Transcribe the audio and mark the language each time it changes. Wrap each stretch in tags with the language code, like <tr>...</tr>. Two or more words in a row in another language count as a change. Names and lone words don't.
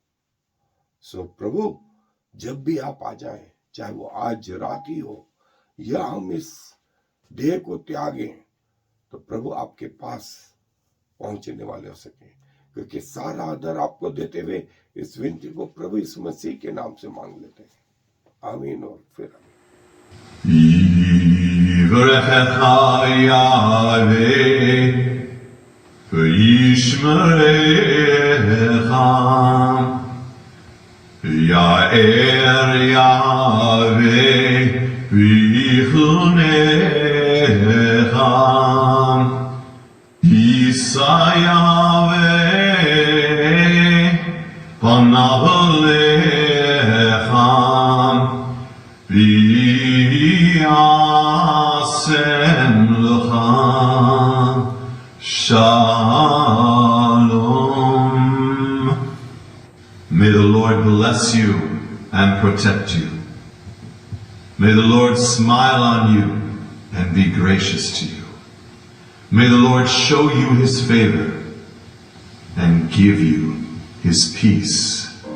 <hi>सो प्रभु जब भी आप आ जाएं, चाहे वो आज रात ही हो या हम इस देह को त्यागें, तो प्रभु आपके पास पहुंचने वाले हो सके, क्योंकि सारा आदर आपको देते हुए इस विनती को प्रभु यीशु मसीह के नाम से मांग लेते हैं। आमीन और फिर आमीन।</hi> <he>יאר יהוה ויחנך ישא יהוה פניו לך וישם לך שלום.</he> <en>May the Lord bless you and protect you. May the Lord smile on you and be gracious to you. May the Lord show you his favor and give you his peace.</en>